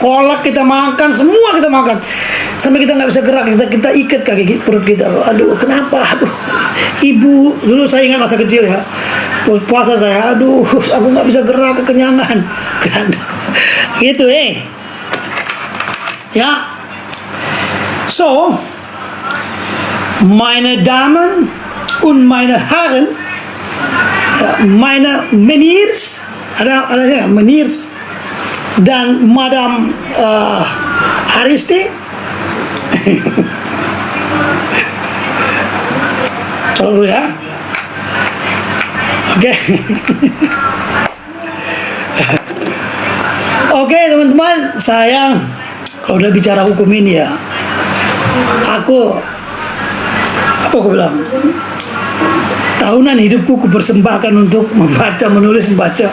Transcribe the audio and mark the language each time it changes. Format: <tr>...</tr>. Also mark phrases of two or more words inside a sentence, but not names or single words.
<id>Kolak kita makan, semua kita makan. Sampai kita nggak bisa gerak, kita ikat kaki perut kita. Aduh, kenapa? Aduh, ibu dulu saya ingat masa kecil ya. Puasa saya, aduh, aku nggak bisa gerak, kekenyangan. Dan gitu ya.</id> <de>So, meine Damen und meine Herren, meine Meniers,</de> <id>ada ya, Meniers dan Madam Aristi. Coba dulu ya. Oke. Oke teman-teman, saya kalau udah bicara hukum ini ya, aku bilang, tahunan hidupku kupersembahkan untuk menulis, membaca.</id>